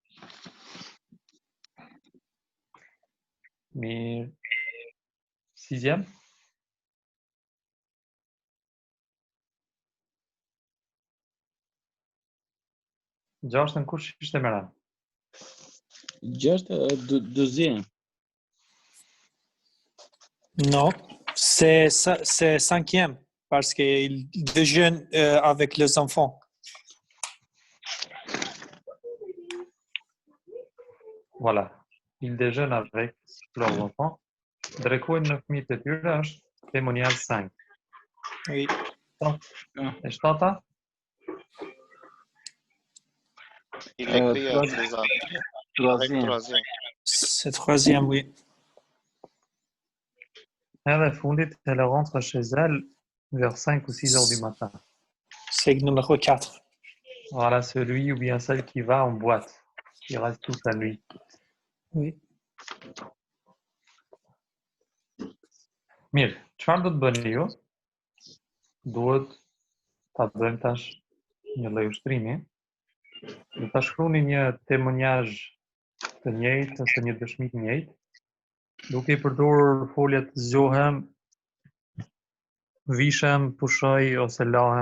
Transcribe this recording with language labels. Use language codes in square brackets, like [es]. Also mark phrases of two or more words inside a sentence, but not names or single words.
[sq] Mirë. Sixième. Gjashtën kush ishte me ranë? Gjashtë deuxième. [fr] Non, c'est cinquième, parce qu'il déjeune avec les enfants. Voilà. Il déjeune avec leurs enfants. [sq] Drekojnë në fëmijët e tyre është témoignage 5. [fr] Oui. [sq] E shtata? [fr] Il écrit les Troisième. C'est troisième, oui. [sq] Edhe fundit, [fr] elle rentre chez elle vers 5 ou 6 heures du matin. C'est le numéro 4. Voilà, celui ou bien celle qui va en boîte, qui reste toute la nuit. Oui. [sq] Mirë, çfarë do të bëni ju? Duhet ta bëjmë tash një lloj ushtrimi. Do ta shkruani një témoignage të njëjtë ose një dëshmi të njëjtë, duke I përdorur foljet zgjohem, vishem, pushoj ose lahem.